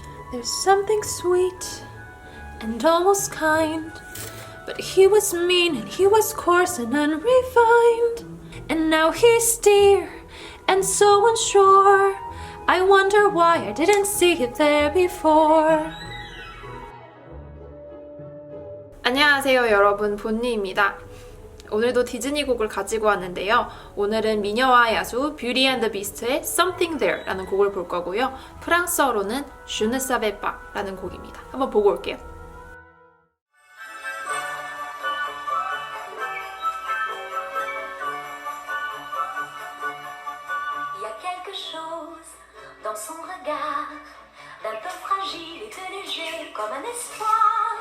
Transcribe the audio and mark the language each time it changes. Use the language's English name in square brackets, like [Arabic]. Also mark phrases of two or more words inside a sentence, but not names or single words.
[English] There's something sweet and almost kind, but he was mean and he was coarse and unrefined, and now he's dear and so unsure. I wonder why I didn't see it there before. [Korean] 안녕하세요 여러분, 본니입니다. 오늘도 디즈니 곡을 가지고 왔는데요. 오늘은 미녀와 야수 뷰티 앤 더 비스트의 Something There 라는 곡을 볼 거고요. 프랑스어로는 Je ne savais pas 라는 곡입니다. 한번 보고 올게요. [French] Il y a quelque chose dans son regard, d'un peu fragile et de léger comme un espoir.